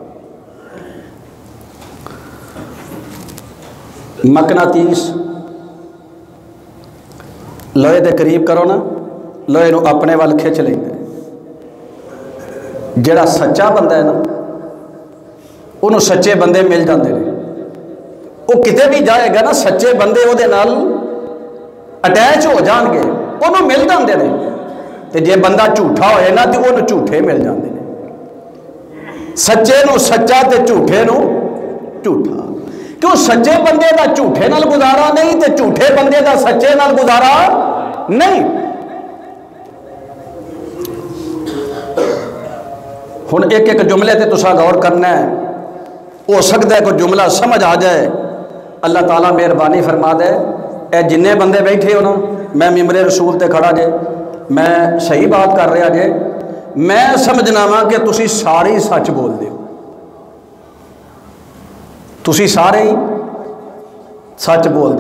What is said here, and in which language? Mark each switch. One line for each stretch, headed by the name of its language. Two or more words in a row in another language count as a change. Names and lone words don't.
Punjabi: مقناطیس لوہے دے قریب کرو نا، لوہے نو اپنے وال کھچ لیں گے۔ جڑا سچا بندہ ہے نا، انہوں سچے بندے مل جاندے نے، وہ کتے بھی جائے گا نا سچے بندے وہ دے نال اٹیچ ہو جان گے، انہوں مل جاندے نے۔ تے جے بندہ جھوٹا ہوئے نا تو انہوں جھوٹے مل جاندے نے، سچے نو سچا تے جھوٹے نو جھوٹا۔ کیوں سچے بندے دا جھوٹے نال گزارا نہیں تے جھوٹے بندے دا سچے نال گزارا نہیں۔ ہن ایک ایک جملے تے تسا غور کرنا ہے، ہو سکتا ہے کوئی جملہ سمجھ آ جائے، اللہ تعالیٰ مہربانی فرما دے۔ اے جننے بندے بیٹھے ہو نا، میں ممبر رسول تے کھڑا جے، میں صحیح بات کر رہا جے، میں سمجھنا وا کہ تسی سارے ہی سچ بول دے ہو، تسی سارے ہی سچ بول دے ہو۔